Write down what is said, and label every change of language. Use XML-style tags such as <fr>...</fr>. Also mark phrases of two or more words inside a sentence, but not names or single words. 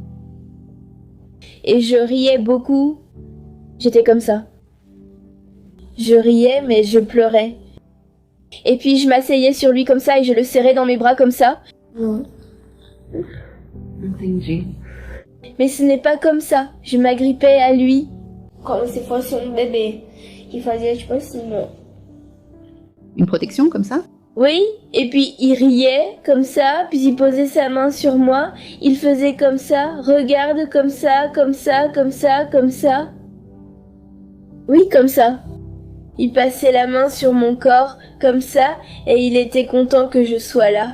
<fr>Et je riais beaucoup. J'étais comme ça. Je riais, mais je pleurais. Et puis je m'asseyais sur lui comme ça, et je le serrais dans mes bras comme ça.</fr> <pt>Entendi.</pt> <fr>Mais ce n'est pas comme ça. Je m'agrippais à lui.</fr> <pt>Como se fosse bébé. E fazia tipo assim, ó.</pt> <fr>Une protection comme ça? Oui, et puis il riait comme ça, puis il posait sa main sur moi, il faisait comme ça, regarde comme ça, comme ça, comme ça, comme ça. Oui, comme ça. Il passait la main sur mon corps, comme ça, et il était content que je sois là.</fr>